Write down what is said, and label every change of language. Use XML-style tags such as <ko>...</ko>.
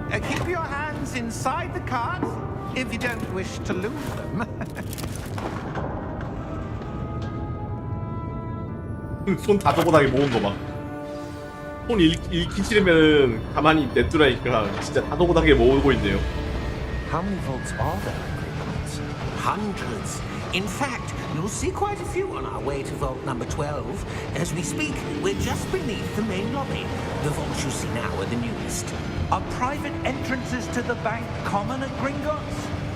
<en>Keep your hands inside the cart if you don't wish to lose them.</en> <ko>손 다도고나게 모은 거 봐. 손 잃기 싫으면 가만히 냅두라니까 진짜 다도고나게 모으고 있네요.</ko> <en>How many vaults are there in Gringotts? Hundreds. In fact, you'll see quite a few on our way to vault number 12. As we speak, we're just beneath the main lobby. The vaults you see now are the newest. Are private entrances to the bank common at Gringotts?</en>